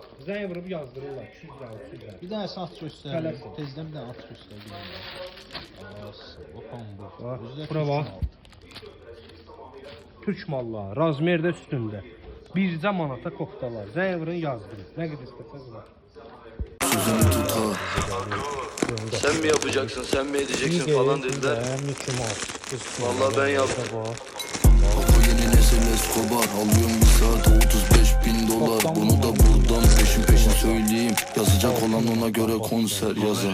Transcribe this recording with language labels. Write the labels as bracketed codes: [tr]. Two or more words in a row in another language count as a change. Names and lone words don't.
[az] Zəng vurub yazdırırlar. Bir dənə at göstərir. Tezdən bir dənə at göstərir. Bura bax. Türk mallar, razmerdə üstündə. Bircə manata koftalar. Zəng vurun yazdırın. Nə qədər istəsəz var. [tr] Sen mi yapacaksın, sen mi edeceksin falan dediler. Vallahi ben yaptım. Bu yeni nesil Escobar, alıyorum bir saate 35.000 dolar. Bunu da buradan peşin söyleyeyim. Yazacak olan ona göre konser yazar.